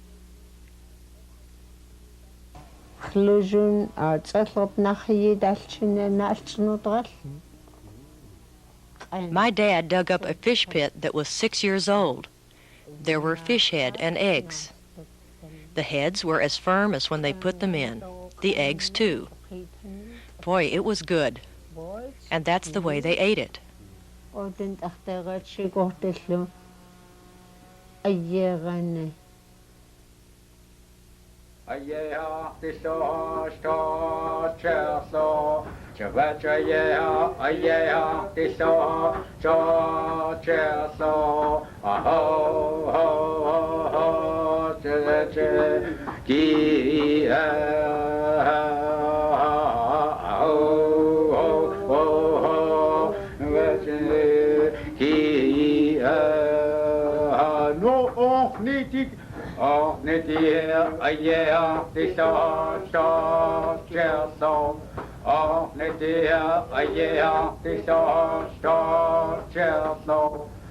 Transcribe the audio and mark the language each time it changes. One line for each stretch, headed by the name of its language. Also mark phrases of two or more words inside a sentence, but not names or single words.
English: My dad dug up a fish pit that was 6 years old. There were fish head and eggs. The heads were as firm as when they put them in. the eggs too. Boy, it was good. And that's the way they ate it. Ayeha tiso sto cheso chavachayeha ayeha tiso sto cheso aho ho ho ho che ki aho ho ho ki no on nitik oh, netia, ayea, tisa, sta, cheso. Oh, netia, ayea, tisa, sta, cheso.